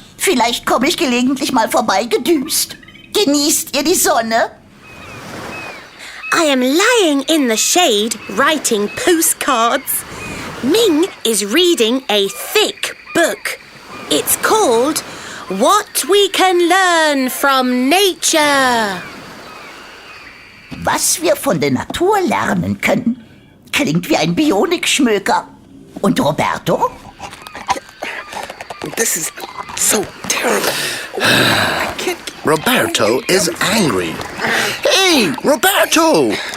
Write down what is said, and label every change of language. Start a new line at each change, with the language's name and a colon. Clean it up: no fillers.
German: Vielleicht komme ich gelegentlich mal vorbeigedüst. Genießt ihr die Sonne?
English: I am lying in the shade writing postcards. Ming is reading a thick book. It's called What We Can Learn from Nature.
German: Was wir von der Natur lernen können, klingt wie ein Bionikschmöker. Und Roberto?
English: This is so terrible. I can't... Roberto is angry. Hey, Roberto!